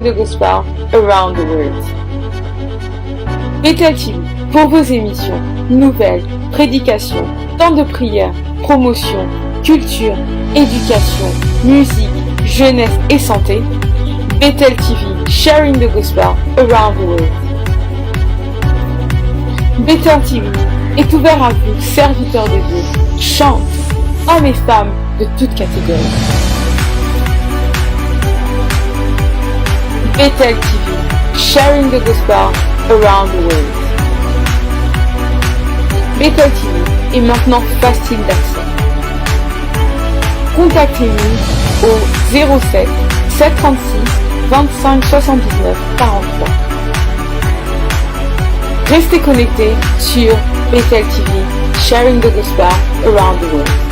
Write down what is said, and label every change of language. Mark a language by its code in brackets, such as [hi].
[en] the gospel around the world. [fr] Bethel TV, pour vos émissions, nouvelles, prédications, temps de prière, promotion, culture, éducation, musique, jeunesse et santé. [en] Bethel TV, sharing the gospel around the world. [fr] Bethel TV est ouvert à vous, serviteurs de Dieu, chants, hommes et femmes de toutes catégories. [en] Bethel TV, sharing the gospel around the world. [fr] Bethel TV est maintenant facile d'accès. Contactez-nous au 07 736 25 79 43. Restez connectés sur [en] Bethel TV, sharing the gospel around the world.